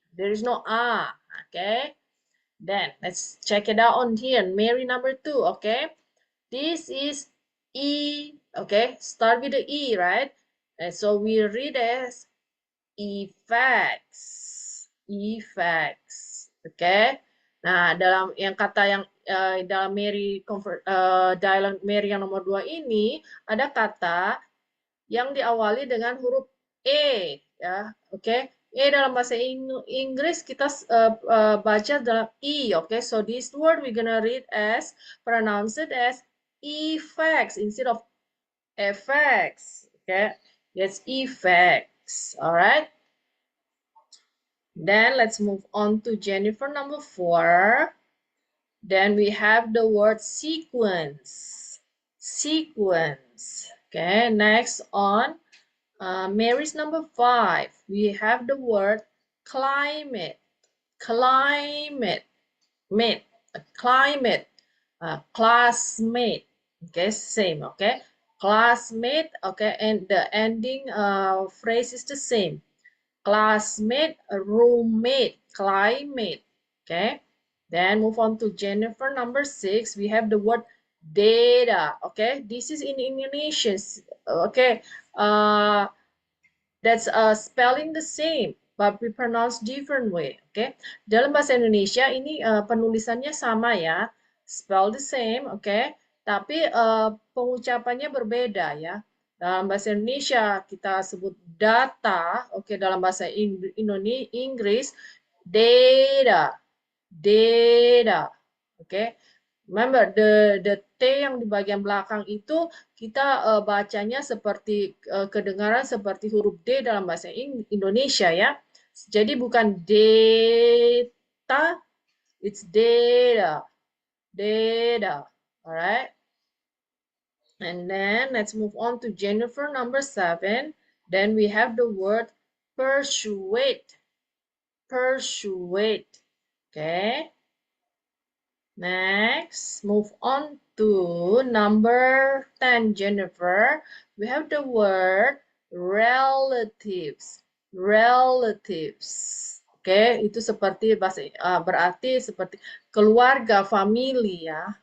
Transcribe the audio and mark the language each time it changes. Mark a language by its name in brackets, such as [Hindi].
[English] There is no A, okay? Then let's check it out on here. Mary number 2, okay? This is E, okay? Start with the E, right? And so we read as effects. Effects, okay? [Indonesian] Nah, dalam yang kata yang dalam dialog Mary yang nomor 2 ini ada kata yang diawali dengan huruf E, ya, oke? [English] Okay? [Indonesian] E dalam bahasa Inggris kita baca dalam E, oke? [English] Okay? So this word we're gonna read as, pronounce it as effects instead of effects, okay? That's effects, all right? Then let's move on to Jennifer number 4. Then we have the word sequence, sequence, okay? Next on Mary's number 5. We have the word climate. Climate. Mate. climate, classmate, okay, same, okay, classmate, okay, and the ending phrase is the same, classmate, roommate, climate, okay. Then move on to Jennifer, number 6. We have the word data, okay. This is in Indonesian, okay. That's spelling the same, but we pronounce different way, okay. [Indonesian] Dalam bahasa Indonesia ini penulisannya sama ya, [English] spell the same, okay. [Indonesian] Tapi pengucapannya berbeda ya. Dalam bahasa Indonesia kita sebut data, oke. Dalam bahasa Inggris data, data, oke. [English] Remember, the T [Indonesian] yang di bagian belakang itu kita bacanya seperti kedengaran seperti huruf D dalam bahasa Indonesia ya. Jadi bukan data, [English] it's data, data. Alright. And then let's move on to Jennifer, number 7. Then we have the word persuade, persuade. Okay. Next, move on to number 10, Jennifer. We have the word relatives. Relatives. [Indonesian] Oke, itu seperti bahasa berarti seperti keluarga, family ya.